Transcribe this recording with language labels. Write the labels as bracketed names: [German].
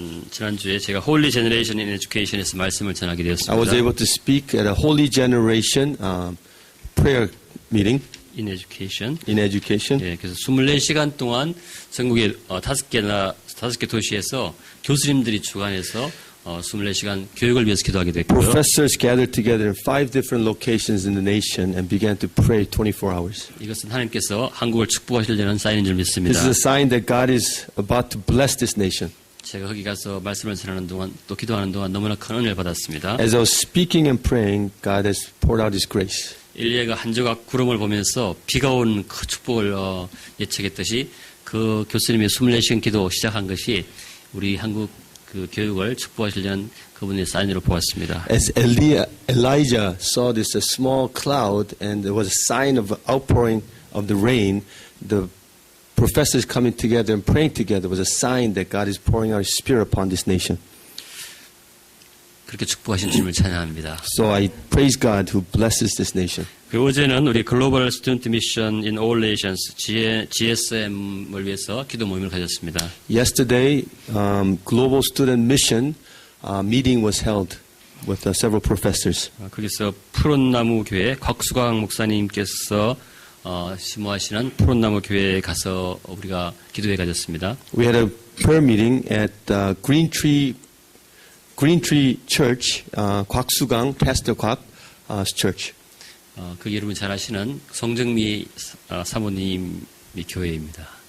[Korean] 지난주에 제가 Holy Generation in Education에서 말씀을 전하게 되었습니다. [English] I was able to speak at a Holy Generation prayer meeting In Education. in education. [Korean] 예, 그래서 24시간 동안 전국의 5개 도시에서 교수님들이 주관해서 24시간 교육을 위해서 기도하게 됐고요. [English] Professors gathered together in 5 different locations in the nation and began to pray 24 hours. [Korean] 이것은 하나님께서 한국을 축복하시려는 사인인 줄 [English] This [Korean] 믿습니다. [English] is a sign that God is about to bless this nation. [Korean] 제가 거기 가서 말씀을 전하는 동안 또 기도하는 동안 너무나 큰 은혜를 받았습니다. [English] As I was speaking and praying, God has poured out His grace. [Korean] 엘리야가 한 조각 구름을 보면서 비가 온 그 축복을 예측했듯이 그 교수님의 24시간 기도 시작한 것이 우리 한국 그 교육을 축복하시려는 그분의 사인으로 보았습니다. [English] As Elijah saw this a small cloud and there was a sign of outpouring of the rain, the professors coming together and praying together was a sign that God is pouring out His Spirit upon this nation. [Korean] 그렇게 축복하신 주님을 찬양합니다. [English] So I praise God who blesses this nation. [Korean] 그리고 어제는 우리 글로벌 스튜던트 미션 in all nations GSM을 위해서 기도 모임을 가졌습니다. [English] Yesterday, Global Student Mission meeting was held with several professors. [Korean] 거기서 푸른나무 교회 곽수광 목사님께서 심호하시는 푸른나무 교회에 가서 우리가 기도회 가졌습니다. [English] We had a prayer meeting at Green Tree Church, 곽수강 Pastor 곽's church. [Korean] 그 여러분 잘 아시는 송정미 사모님의 교회입니다.